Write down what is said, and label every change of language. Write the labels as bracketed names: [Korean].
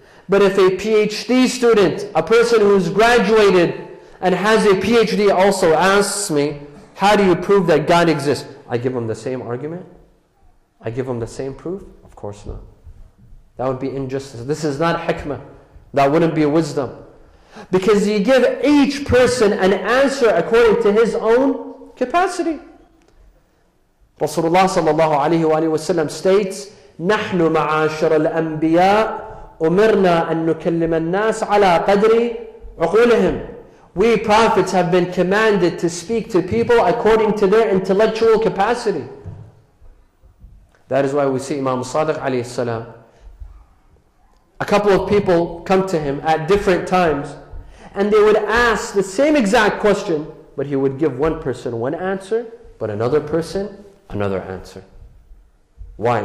[English] But if a PhD student, a person who's graduated and has a PhD also asks me, how do you prove that God exists? I give him the same argument? I give him the same proof? Of course not. That would be injustice. This is not hikmah. That wouldn't be wisdom. Because you give each person an answer according to his own capacity. Rasulullah sallallahu alayhi wa sallam states, [Arabic] نحن معاشر الأنبياء أمرنا أن نكلم الناس على قدر عقولهم. [English] We prophets have been commanded to speak to people according to their intellectual capacity. That is why we see Imam Sadiq alayhi salam. A couple of people come to him at different times and they would ask the same exact question, but he would give one person one answer, but another person another answer. Why?